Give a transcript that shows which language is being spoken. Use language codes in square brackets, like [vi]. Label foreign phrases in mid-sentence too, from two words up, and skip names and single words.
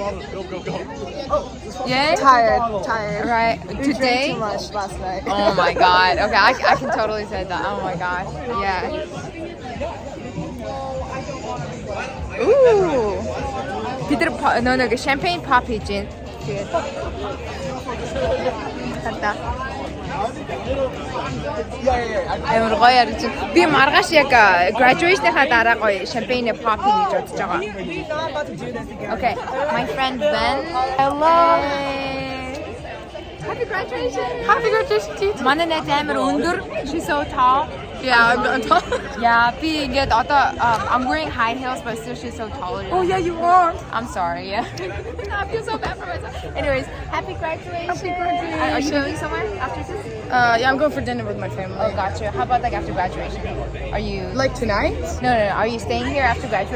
[en] Go. Yeah? Tired. Right. Today? Too much last night. Oh my god. Okay, I can totally say that. Oh my gosh. Yeah. Ooh. [mn] Peter no [en] champagne pop [mn] хийжин. Тэгээд хата. Амар гоё ярьж. Би маргааш яг graduation-ийнхаа дараа гоё [en] champagne pop [mn] хийж бодож байгаа. [en] Okay, my friend Ben. Hello. Happy graduation. Happy graduation to you. [mn] Манай найз амар өндөр. [en] She's so tall. Yeah, I'm tall. Yeah, [mn] би ингээд одоо [en] I'm wearing high heels but still she's so taller. Oh yeah, you are. I'm sorry. Yeah. I feel so bad for myself. Anyways, happy graduation. Happy graduation. Are you going somewhere after this? Yeah, I'm going for dinner with my family. Oh, gotcha. How about like after graduation? Are you Like tonight? No. Are you staying here after graduation?